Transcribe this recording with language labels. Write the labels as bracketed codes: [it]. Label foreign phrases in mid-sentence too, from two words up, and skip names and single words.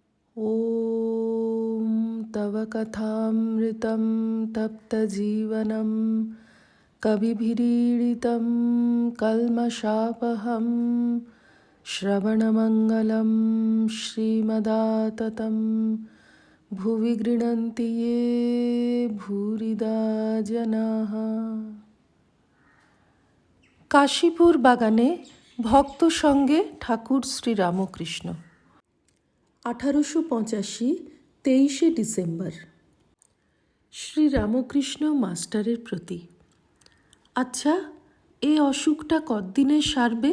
[sa] ॐ तव कथामृतं तप्तजीवनं कविभिरीडितं कल्मषापहं श्रवणमङ्गलं श्रीमदाततं भुवि गृह्णन्ति ये भूरिदा जनाः। [bn] কাশীপুর বাগানে ভক্ত সঙ্গে ঠাকুর শ্রীরামকৃষ্ণ। 1885 23শে ডিসেম্বর। শ্রীরামকৃষ্ণ মাস্টারের প্রতি। আচ্ছা, এই অসুখটা কতদিনে সারবে?